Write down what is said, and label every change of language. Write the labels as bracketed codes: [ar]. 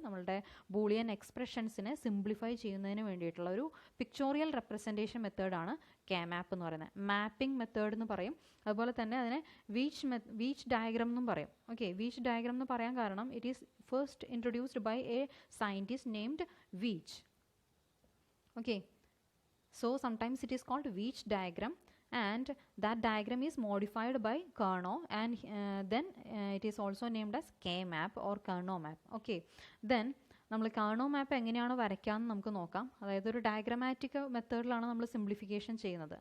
[ml] നമ്മളുടെ Boolean എക്സ്പ്രഷൻസിനെ simplify ചെയ്യുന്നതിന് വേണ്ടിയിട്ടുള്ള ഒരു പിക്ചോറിയൽ റെപ്രസെൻറ്റേഷൻ മെത്തേഡാണ് കാമാപ്പ് എന്ന് പറയുന്നത്. മാപ്പിംഗ് മെത്തേഡ് എന്ന് പറയും. അതുപോലെ തന്നെ അതിനെ വീച്ച് ഡയഗ്രാം എന്നും പറയും. [en] okay, [ml] വീച്ച് ഡയഗ്രാം എന്ന് പറയാൻ കാരണം [en] It is first introduced by a scientist named Veitch. Okay, so sometimes it is called Veach diagram, and that diagram is modified by Carnot, and then it is also named as K-map or Carnot map. [ml] Okay, then നമ്മൾ കാർണോ മാപ്പ് എങ്ങനെയാണ് വരയ്ക്കാമെന്ന് നമുക്ക് നോക്കാം. അതായത് ഒരു diagrammatic മെത്തേഡിലാണ് നമ്മൾ simplification ചെയ്യുന്നത്.